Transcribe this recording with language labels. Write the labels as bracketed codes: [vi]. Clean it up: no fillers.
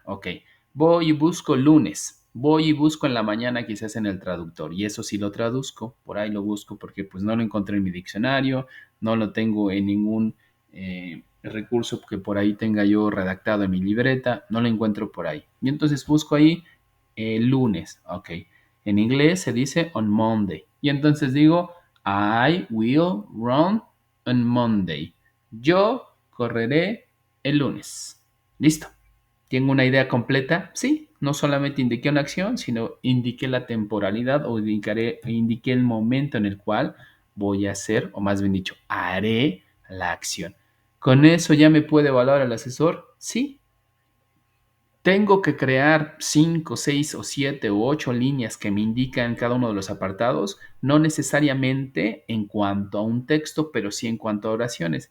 [es] Ok, voy y busco lunes. Voy y busco en la mañana quizás en el traductor y eso sí lo traduzco, por ahí lo busco porque pues no lo encontré en mi diccionario, no lo tengo en ningún recurso que por ahí tenga yo redactado en mi libreta, no lo encuentro por ahí. Y entonces busco ahí lunes, ok. En inglés se dice [en] on Monday. [es] Y entonces digo, [en] I will run on Monday. [es] Yo correré el lunes. Listo. ¿Tengo una idea completa? Sí. No solamente indiqué una acción, sino indiqué la temporalidad o indiqué el momento en el cual voy a hacer, o más bien dicho, haré la acción. ¿Con eso ya me puede evaluar el asesor? Sí. Tengo que crear 5, 6 o 7 o 8 líneas que me indican cada uno de los apartados, no necesariamente en cuanto a un texto, pero sí en cuanto a oraciones.